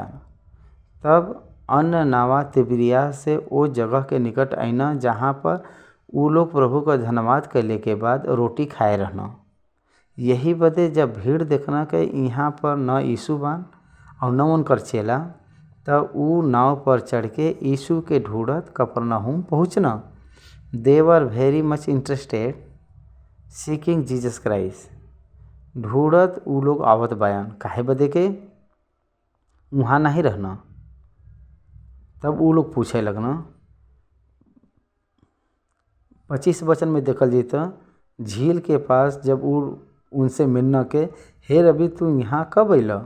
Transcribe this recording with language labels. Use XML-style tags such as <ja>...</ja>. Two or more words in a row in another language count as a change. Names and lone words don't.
<bho>तब अन्य नावा तिबिरिया से वो जगह के निकट आईना जहाँ पर वो लोग प्रभु का धन्यवाद करले के बाद रोटी खाए रहना। यही बदे जब भीड़ देखना कि यहाँ पर न यीशु बान और न उनकर चेला, तब वो नाव पर चढ़ के यीशु के ढूंढत कफरनहूम पहुँचना।</bho> <en>they were very much interested seeking Jesus Christ.</en> <bho>ढूंढत वो लोग आवत बयान काहे बदे के वहाँ नहीं रहना। तब वो लोग पूछे लगना। 25 वचन में देखल जी तो झील के पास जब वो उनसे मिलना के, हे रवि तू यहाँ कब अइला?</bho>